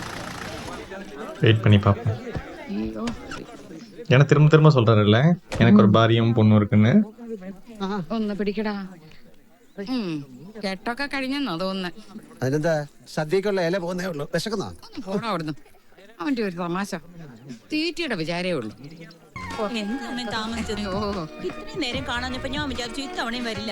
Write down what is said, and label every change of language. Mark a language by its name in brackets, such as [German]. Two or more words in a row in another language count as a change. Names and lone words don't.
[Tamil] வெயிட் பண்ணி பார்ப்போம். ஏன்னா திரும்ப திரும்ப சொல்றாருல்ல எனக்கு ஒரு [Malayalam] ഭാര്യയും പൊണ്ണും [Tamil] இருக்குன்னு. [Malayalam] ഒന്ന് പിടിക്കടാ. കെട്ടൊക്കെ കഴിഞ്ഞെന്നോ തോന്നുന്നു. അതിനെന്താ സദ്യക്കുള്ള ഇല പോകുന്നേ ഉള്ളൂ. വിശക്കുന്നോ? പോടാ അവിടുന്ന്. അവന്റെ ഒരു തമാശ. തീറ്റയുടെ വിചാരേ ഉള്ളൂ. നേരം കാണാഞ്ഞപ്പോ ഞാൻ വിചാരിച്ചു ഇത്തവണയും വരില്ല.